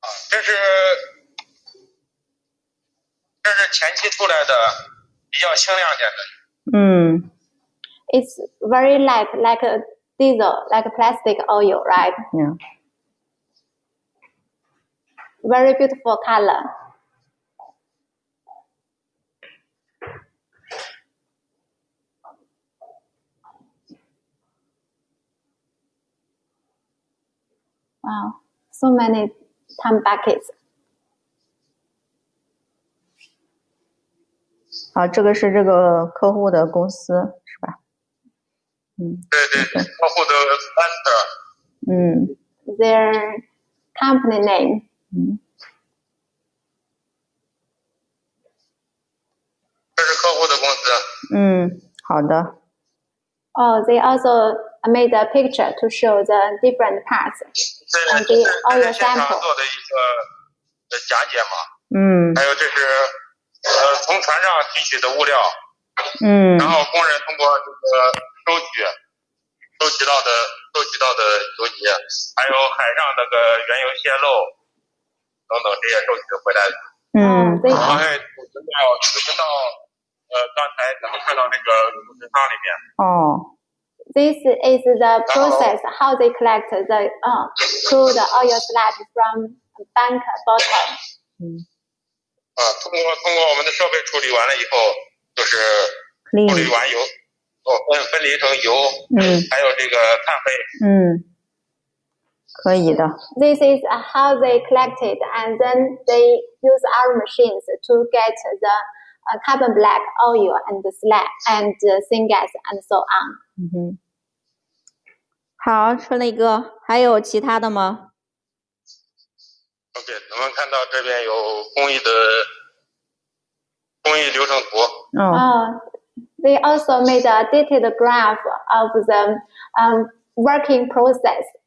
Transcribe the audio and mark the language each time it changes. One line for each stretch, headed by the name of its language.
Chinese: 这是前期出来的，比较清亮点的。
English: It's very light, like a diesel, like a plastic oil, right? Very beautiful color. Wow, so many ton buckets.
Chinese: 这个是这个客户的公司是吧？对，客户的 master。
English: Their company name.
Chinese: 这是客户的公司。好的。
English: They also made a picture to show the different parts and the oil sample.
Chinese: 做的一个假解码。还有这是从船上提取的物料。然后工人通过这个收集到的油泥，还有海上那个原油泄漏等等这些收集回来的。然后储存到刚才咱们看到那个储存仓里面。
English: This is the process how they collect the crude oil sludge from bank bottom.
Chinese: 通过我们的设备处理完了以后，就是处理完油，分离成油，还有这个碳灰。可以的。
English: This is how they collect it, and then they use our machines to get the carbon black oil and the slag and syngas and so on.
Chinese: 好，春雷哥，还有其他的吗？OK， 咱们看到这边有工艺流程图。
English: They also made a detailed graph of the working process.